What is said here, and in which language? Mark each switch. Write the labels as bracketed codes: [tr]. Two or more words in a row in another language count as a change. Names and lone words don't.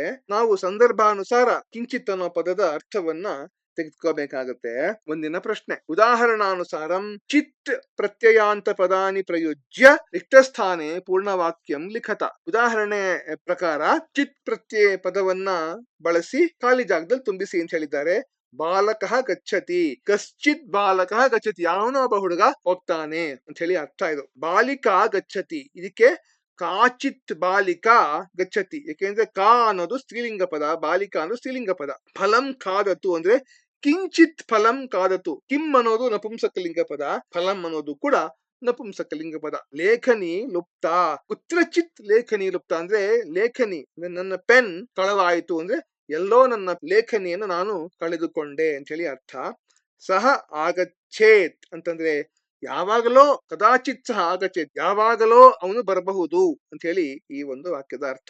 [kn] ನಾವು ಸಂದರ್ಭಾನುಸಾರ ಕಿಂಚಿತ್ ಅನ್ನೋ ಪದದ ಅರ್ಥವನ್ನ ತೆಗೆದುಕೋಬೇಕಾಗತ್ತೆ. ಮುಂದಿನ ಪ್ರಶ್ನೆ. [sa] ಉದಾಹರಣಾನುಸಾರಂ ಚಿತ್ ಪ್ರತ್ಯಯಾಂತ ಪದಾನಿ ಪ್ರಯುಜ್ಯ ರಿಕ್ತಸ್ಥಾನೆ ಪೂರ್ಣವಾಕ್ಯಂ ಲಿಖತ. [kn] ಉದಾಹರಣೆ ಪ್ರಕಾರ ಚಿತ್ ಪ್ರತ್ಯಯ ಪದವನ್ನ ಬಳಸಿ ಖಾಲಿ ಜಾಗದಲ್ಲಿ ತುಂಬಿಸಿ ಅಂತ ಹೇಳಿದ್ದಾರೆ. [sa] ಬಾಲಕಃ ಗಚ್ಚತಿ, ಕಶ್ಚಿತ್ ಬಾಲಕಃ ಗಚ್ಚತಿ. [kn] ಯಾವನೋ ಒಬ್ಬ ಹುಡುಗ ಹೋಗ್ತಾನೆ ಅಂತ ಹೇಳಿ ಅರ್ಥ ಇದು. [sa] ಬಾಲಿಕಾ ಗಚ್ಚತಿ, [kn] ಇದಕ್ಕೆ [sa] ಕಾಚಿತ್ ಬಾಲಿಕಾ ಗಚ್ಚತಿ. [kn] ಯಾಕೆಂದ್ರೆ ಕಾ ಅನ್ನೋದು ಸ್ತ್ರೀಲಿಂಗ ಪದ, ಬಾಲಿಕಾ ಅನ್ನೋದು ಸ್ತ್ರೀಲಿಂಗ ಪದ. [sa] ಫಲಂ ಖಾದತು ಅಂದ್ರೆ ಕಿಂಚಿತ್ ಫಲಂ ಖಾದತು. [kn] ಕಿಂ ಅನ್ನೋದು ನಪುಂಸಕಲಿಂಗ ಪದ, ಫಲಂ ಅನ್ನೋದು ಕೂಡ ನಪುಂಸಕಲಿಂಗ ಪದ. [sa] ಲೇಖನಿ ಲುಪ್ತ, ಕುತ್ರಚಿತ್ ಲೇಖನಿ ಲುಪ್ತ [kn] ಅಂದ್ರೆ ಲೇಖನಿ ಅಂದ್ರೆ ನನ್ನ ಪೆನ್ ಕಳವಾಯಿತು ಅಂದ್ರೆ ಎಲ್ಲೋ ನನ್ನ ಲೇಖನಿಯನ್ನು ನಾನು ಕಳೆದುಕೊಂಡೆ ಅಂತ ಹೇಳಿ ಅರ್ಥ. [sa] ಸಹ ಆಗಚ್ಚೇತ್ [kn] ಅಂತಂದ್ರೆ ಯಾವಾಗಲೋ, [sa] ಕದಾಚಿತ್ ಸಹ ಆಗಚ್ಚೇತ್ [kn] ಯಾವಾಗಲೋ ಅವನು ಬರಬಹುದು ಅಂತ ಹೇಳಿ ಈ ಒಂದು ವಾಕ್ಯದ ಅರ್ಥ.